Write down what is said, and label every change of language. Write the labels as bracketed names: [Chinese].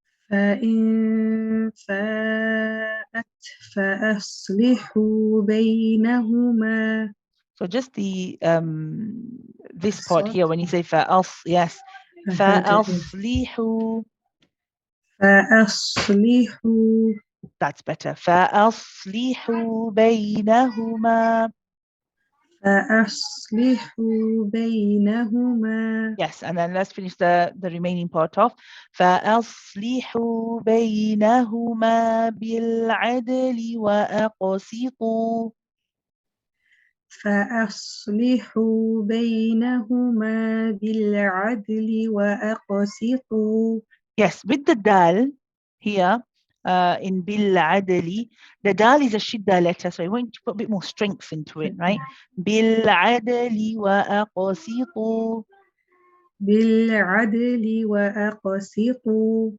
[Arabic] فإن فاءت فأصلحوا بينهما. [English] So just the this part Sort. here when you say فَأَصْ, yes. [Arabic] فَأَصْلِحُوا. فأصلحوا. [English] That's better. [Arabic] فَأَصْلِحُوا بَيْنَهُمَا. فأصلحوا بينهما. [English] Yes, and then let's finish the remaining part off. [Arabic] فَأَصْلِحُوا بَيْنَهُمَا بِالْعَدْلِ وَأَقْسِطُوا. فأصلحوا بينهما بالعدل وأقسطوا. [English] Yes, with the dal here in بالعدل, the dal is a shidda letter, so I want to put a bit more strength into it, right? [Arabic] بالعدل وأقسطوا. بالعدل وأقسطوا.